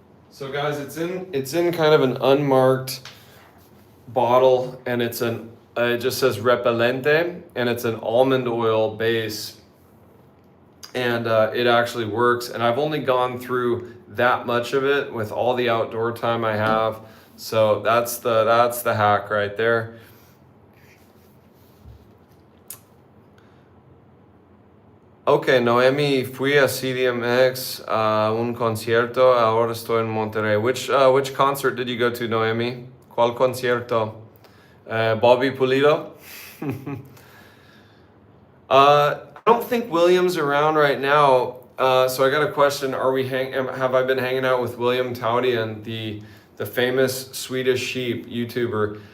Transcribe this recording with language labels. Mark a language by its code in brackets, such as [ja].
[en] So guys, it's in kind of an unmarked bottle, and it just says repellente, and it's an almond oil base, and it actually works. And I've only gone through that much of it with all the outdoor time I have, so that's the hack right there. [es] Okay, Noemi, fui a CDMX, un concierto, ahora estoy en Monterrey. [en] Which concert did you go to, Noemi? [es] ¿Cuál concierto? [en] Bobby Pulido? I don't think William's around right now, so I got a question. Have I been hanging out with William Taudian, the famous Swedish sheep YouTuber?